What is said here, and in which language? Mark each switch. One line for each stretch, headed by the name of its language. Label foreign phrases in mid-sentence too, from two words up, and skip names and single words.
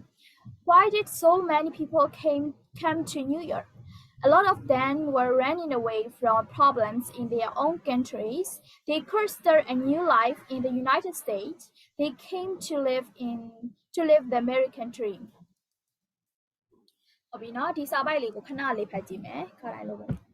English: Why did so many people come to New York? A lot of them were running away from problems in their own countries. They could start a new life in the United States. They came to live the American dream.
Burmese: ဟုတ်ပြီနော်ဒီစာပိုက်လေးကိုခဏလေးဖတ်ကြည့်မယ်ခါတိုင်းလိုပဲ